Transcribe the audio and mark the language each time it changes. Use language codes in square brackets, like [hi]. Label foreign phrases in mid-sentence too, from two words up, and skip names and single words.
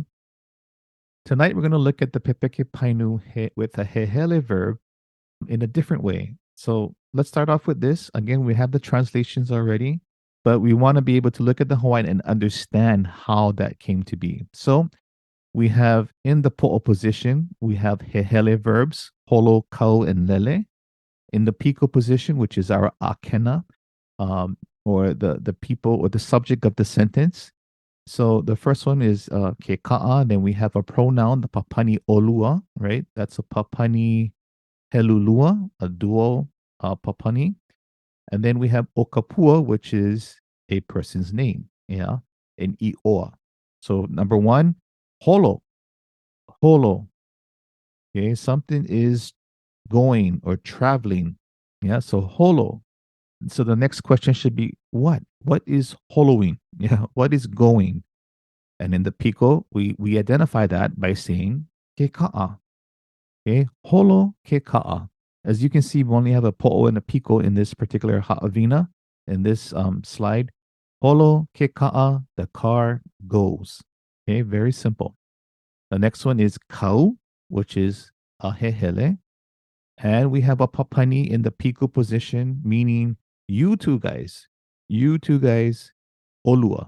[en] Tonight we're going to look at the [haw] Pepeke Painu [en] with a hehele verb in a different way. So let's start off with this. Again, we have the translations already, but we want to be able to look at the Hawaiian and understand how that came to be. So we have in the po'o position, we have hehele verbs, [haw] holo, kau, [en] and lele. In the piko position, which is our akena, or the people or the subject of the sentence. So the first one is [haw] ke ka'a. [en] Then we have a pronoun, the [haw] papani olua, [en] right? That's a [haw] papani helulua, [en] a dual papani. And then we have okapua, which is a person's name, yeah, [haw] in iʻoa. [en] So number one, [haw] holo, holo. [en] Okay, something is going or traveling. Yeah, so holo. So the next question should be what? What is holoing? Yeah, what is going? And in the piko, we identify that by saying [haw] ke ka'a. Okay, holo ke ka'a. [en] As you can see, we only have a po'o and a piko in this particular haʻawina, in this slide. [haw] Holo ke ka'a, [en] the car goes. Okay, very simple. The next one is kau, which is a hehele. And we have a papani in the piko position, meaning you two guys, olua.